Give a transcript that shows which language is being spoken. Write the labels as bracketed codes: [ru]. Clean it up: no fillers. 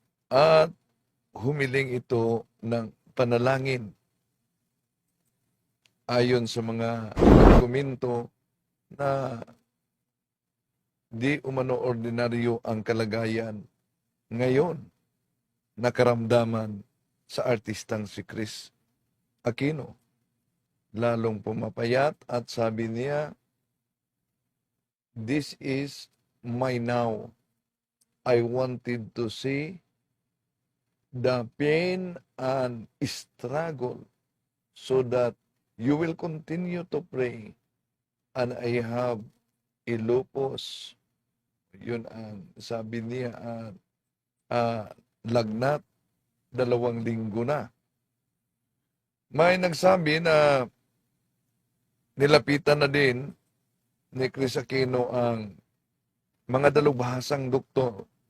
[tl] At humiling ito ng panalangin ayon sa mga dokumento na di umano ordinaryo ang kalagayan ngayon na karamdaman sa artistang si Chris Aquino. Lalong pumapayat at sabi niya, [en] "This is my now. I wanted to see the pain and struggle so that you will continue to pray. And I have a lupus." [tl] Yun ang sabi niya, lagnat, 2 linggo na. May nagsabi na nilapitan na din ni Chris Aquino ang mga dalubhasang doktor.